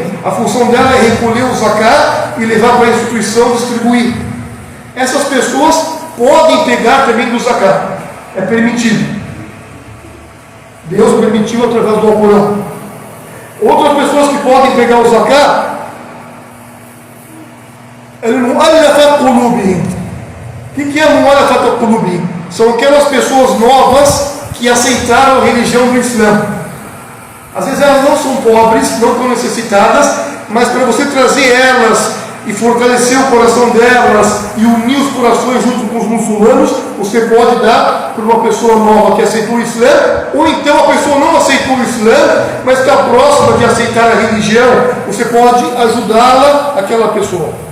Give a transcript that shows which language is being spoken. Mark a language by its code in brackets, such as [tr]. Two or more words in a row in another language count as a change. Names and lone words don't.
[pt] A função dela é recolher o zakat e levar para a instituição distribuir. Essas pessoas podem pegar também do zakat, é permitido. Deus permitiu através do Alcorão. Outras pessoas que podem pegar o zakat, [ar] المؤلفة قلوبهم. [pt] O que é [ar] المؤلفة قلوبهم? [pt] São aquelas pessoas novas que aceitaram a religião do Islã. Às vezes elas não são pobres, não estão necessitadas, mas para você trazer elas e fortalecer o coração delas e unir os corações junto com os muçulmanos, você pode dar para uma pessoa nova que aceitou o Islã, ou então a pessoa não aceitou o Islã, mas está próxima de aceitar a religião, você pode ajudá-la, aquela pessoa.